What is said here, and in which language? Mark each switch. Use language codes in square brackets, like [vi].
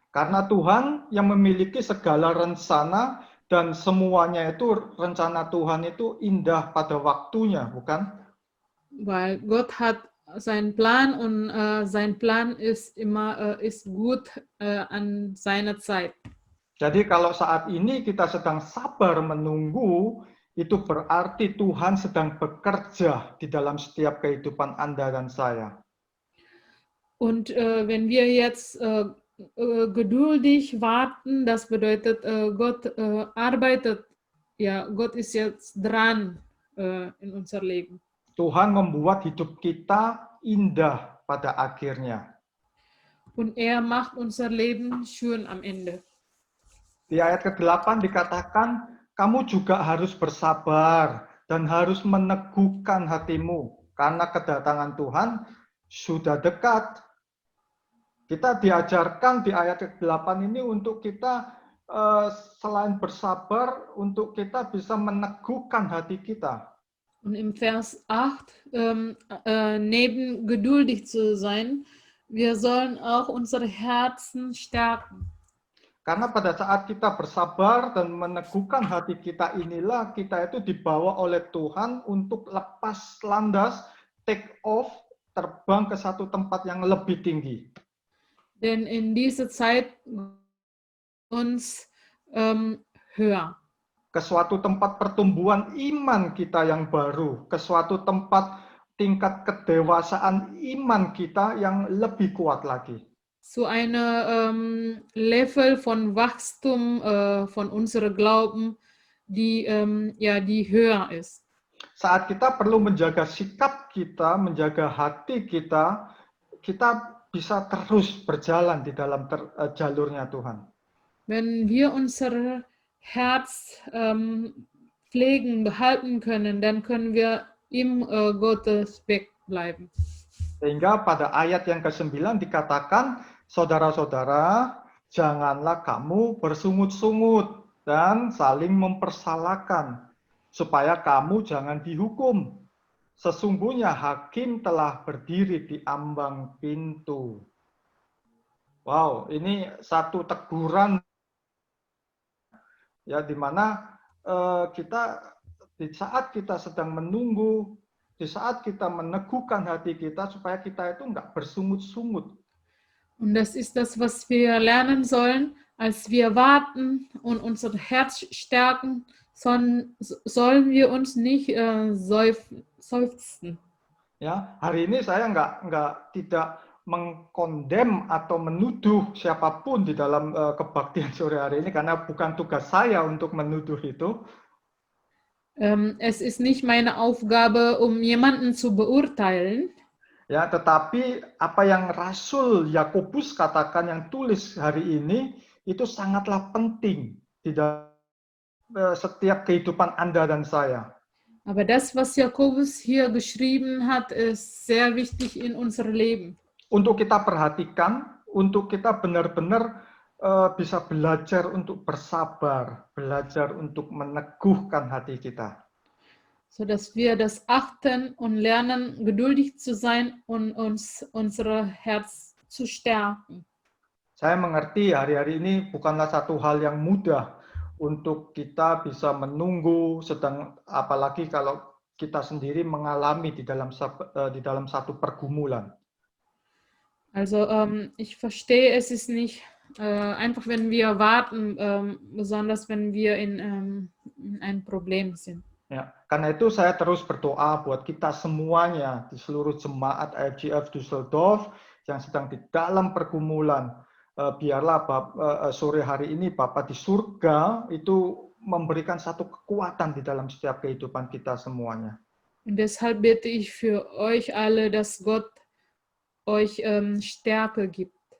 [id] Karena Tuhan yang memiliki segala rencana dan semuanya itu rencana Tuhan itu indah pada waktunya, bukan? [de] Weil Gott hat seinen Plan und sein Plan ist immer ist gut an seiner Zeit. [id] Jadi kalau saat ini kita sedang sabar menunggu, itu berarti Tuhan sedang bekerja di dalam setiap kehidupan Anda dan saya. [de] Und wenn wir jetzt geduldig warten, das bedeutet, Gott arbeitet, ja, Gott ist jetzt dran in unser Leben. [id] Tuhan membuat hidup kita indah pada akhirnya. [de] Und er macht unser Leben schön am Ende. [id] Di ayat ke-8 dikatakan, kamu juga harus bersabar dan harus meneguhkan hatimu, karena kedatangan Tuhan sudah dekat. Kita diajarkan di ayat ke-8 ini untuk kita selain bersabar, untuk kita bisa meneguhkan hati kita. [de] Und im Vers 8, neben geduldig zu sein, wir sollen auch unsere Herzen stärken. [id] Karena pada saat kita bersabar dan meneguhkan hati kita inilah kita itu dibawa oleh Tuhan untuk lepas landas, take off, terbang ke satu tempat yang lebih tinggi. [de] Denn in dieser Zeit uns höher. [id] Ke suatu tempat pertumbuhan iman kita yang baru, ke suatu tempat tingkat kedewasaan iman kita yang lebih kuat lagi. [de] Zu einer Level von Wachstum von unserem Glauben, die höher ist. [id] Saat kita perlu menjaga sikap kita, menjaga hati kita, kita bisa terus berjalan di dalam jalurnya Tuhan. [de] Wenn wir unser Herz pflegen, behalten können, dann können wir im Gottes Weg bleiben. [id] Sehingga pada ayat yang ke-9 dikatakan, saudara-saudara, janganlah kamu bersungut-sungut dan saling mempersalahkan, supaya kamu jangan dihukum. Sesungguhnya hakim telah berdiri di ambang pintu. Wow, ini satu teguran ya, di mana kita di saat kita sedang menunggu, di saat kita meneguhkan hati kita supaya kita itu enggak bersungut-sungut. [de] Und das ist das, was wir lernen sollen, als wir warten und unser Herz stärken, sollen wir uns nicht seufzen. [id] Ya, hari ini saya tidak mengkondem atau menuduh siapapun di dalam kebaktian sore hari ini, karena bukan tugas saya untuk menuduh itu. [de] Es ist nicht meine Aufgabe, um jemanden zu beurteilen. [id] Ya, tetapi apa yang Rasul Yakobus katakan, yang tulis hari ini, itu sangatlah penting di dalam setiap kehidupan Anda dan saya. [de] Aber das, was Jakobus hier geschrieben hat, ist sehr wichtig in unser Leben. [id] Untuk kita perhatikan, untuk kita benar-benar bisa belajar untuk bersabar, belajar untuk meneguhkan hati kita. [de] Sodass wir das achten und lernen, geduldig zu sein und unser Herz zu stärken. [id] Saya mengerti hari-hari ini bukanlah satu hal yang mudah untuk kita bisa menunggu, apalagi kalau kita sendiri mengalami di dalam satu pergumulan. [de] Also ich verstehe, es ist nicht einfach, wenn wir warten, besonders wenn wir in ein Problem sind. [id] Ya, karena itu saya terus berdoa buat kita semuanya di seluruh jemaat IFGF Düsseldorf yang sedang di dalam pergumulan. Biarlah sore hari ini Bapa di surga itu memberikan satu kekuatan di dalam setiap kehidupan kita semuanya. [de] Und deshalb bete ich für euch alle, dass Gott euch Stärke gibt.